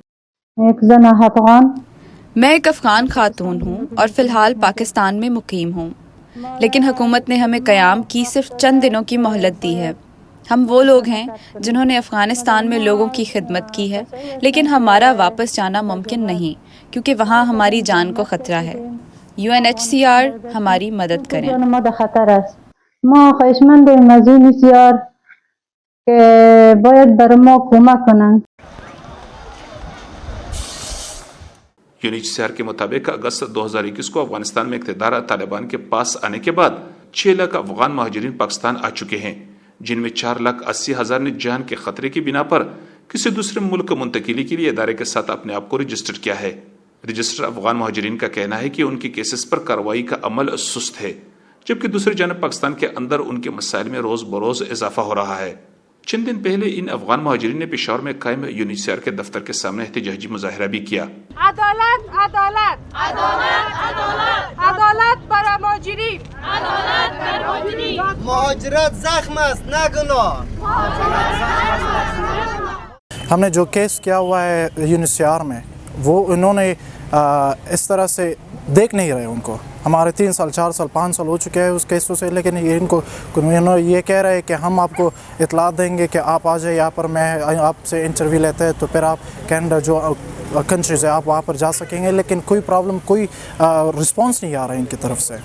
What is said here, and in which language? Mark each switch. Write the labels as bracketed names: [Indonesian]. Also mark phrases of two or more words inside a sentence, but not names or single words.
[Urdu] میں ایک افغان خاتون ہوں اور فی الحال پاکستان میں مقیم ہوں، لیکن حکومت نے ہمیں قیام کی صرف چند دنوں کی مہلت دی ہے۔ ہم وہ لوگ ہیں جنہوں نے افغانستان میں لوگوں کی خدمت کی ہے، لیکن ہمارا واپس جانا ممکن نہیں کیونکہ وہاں ہماری جان کو خطرہ ہے۔ UNHCR ہماری مدد کریں۔ [Persian] ما خواهشمند UNHCR که باید بر ما کمک کنند۔ [Urdu] UNHCR کے مطابق اگست 2021 کو افغانستان میں اقتدار طالبان کے پاس آنے کے بعد 6 لاکھ افغان مہاجرین پاکستان آ چکے ہیں، جن میں 4,80,000 نے جان کے خطرے کی بنا پر کسی دوسرے ملک منتقلی کے لیے ادارے کے ساتھ اپنے آپ کو رجسٹر کیا ہے۔ رجسٹر افغان مہاجرین کا کہنا ہے کہ ان کے کیسز پر کارروائی کا عمل سست ہے، جبکہ دوسری جانب پاکستان کے اندر ان کے مسائل میں روز بروز اضافہ ہو رہا ہے۔ چند دن پہلے ان افغان مہاجرین نے پشاور میں قائم UNHCR کے دفتر کے سامنے احتجاجی مظاہرہ بھی کیا۔ [Persian] عدالت عدالت عدالت عدالت عدالت برای مهاجرین، عدالت برای مهاجرین، مهاجرت زخم است نه گناه۔ [Urdu] ہم نے جو کیس کیا ہوا ہے UNHCR میں، وہ انہوں نے اس طرح سے دیکھ نہیں رہے ان کو۔ ہمارے 3 سال 4 سال 5 سال ہو چکے ہیں اس کیسوں سے، لیکن ان کو یہ کہہ رہے ہیں کہ ہم آپ کو اطلاع دیں گے کہ آپ آ جائیں یہاں پر، میں آپ سے انٹرویو لیتے ہیں تو پھر آپ کینیڈا جو کنٹریز ہے آپ وہاں پر جا سکیں گے، لیکن کوئی پرابلم کوئی رسپانس نہیں آ رہا ہے ان کی طرف سے۔